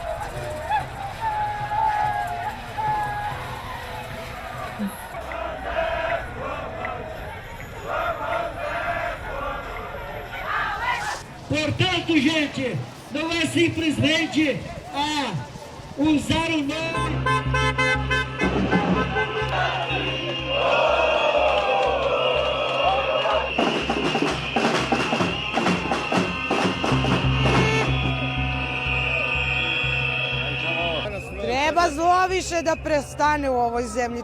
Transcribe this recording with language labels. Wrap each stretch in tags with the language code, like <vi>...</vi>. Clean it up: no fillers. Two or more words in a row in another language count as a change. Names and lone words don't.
<pt>Portanto, gente, não é simplesmente usar o nome.</pt> <sr>Treba zlo više da prestane u ovoj zemlji.</sr>